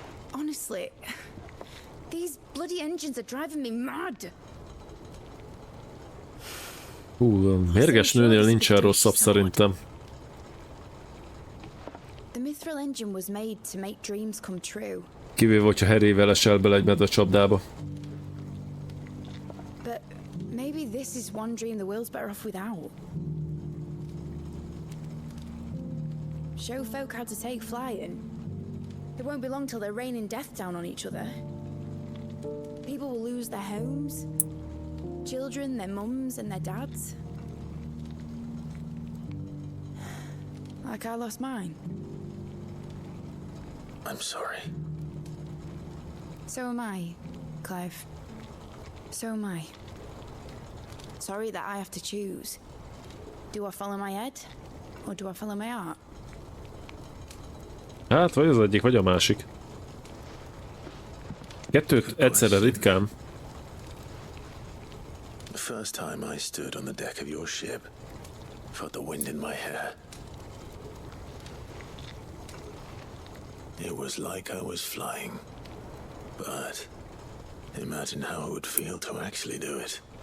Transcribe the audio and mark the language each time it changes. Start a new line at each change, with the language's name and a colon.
English: Honestly, these bloody engines are driving me mad.
Hungarian: Mérges nőnél nincsen rosszabb szerintem.
English: The mithril engine was made to make dreams come true.
Hungarian: Kivéve, hogyha Harryvel esel bele egy medvecsapdába.
English: But maybe this is one dream the world's better off without. Show folk how to take flying. It won't be long till they're raining death down on each other. People will lose their homes, children, their mums and their dads. Like I lost mine. I'm sorry. So am I, Clive. So am I. Sorry that I have to choose. Do I follow my head, or do I follow my heart?
Hungarian: Hát, vagy az egyik, vagy a másik. Kettő egyszerre ritkán.
English: The first time I stood on the deck of your ship, felt the wind in my hair. It was like I was flying. But imagine how it would feel to actually do it.